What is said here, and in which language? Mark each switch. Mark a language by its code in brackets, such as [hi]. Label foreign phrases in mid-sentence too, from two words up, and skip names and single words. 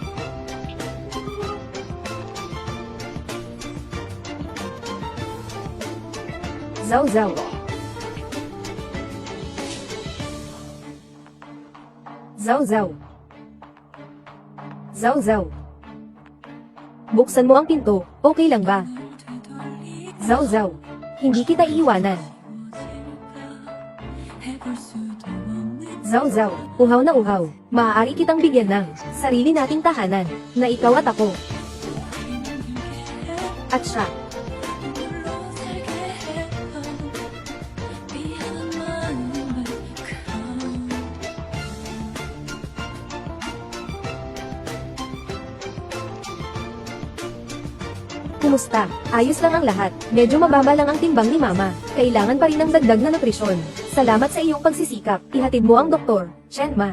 [tl] Zhao Zhao. Zhao Zhao. Zhao Zhao. Buksan mo ang pinto, okay lang ba? Zhao Zhao. Hindi kita iiwanan. [ko] 해볼 수도 없는 [tl] Zhao Zhao. Uhaw na uhaw. Maaari kitang bigyan ng sarili nating tahanan na ikaw at ako. At siya. [ko] 물로 살게 해요 미안한 마음을 그럼 [tl] Kumusta? Ayos lang ang lahat. Medyo mababa lang ang timbang ni Mama. Kailangan pa rin ng dagdag na nutrisyon. Salamat sa iyong pagsisikap. Ihatid mo ang doktor, Chen Ma.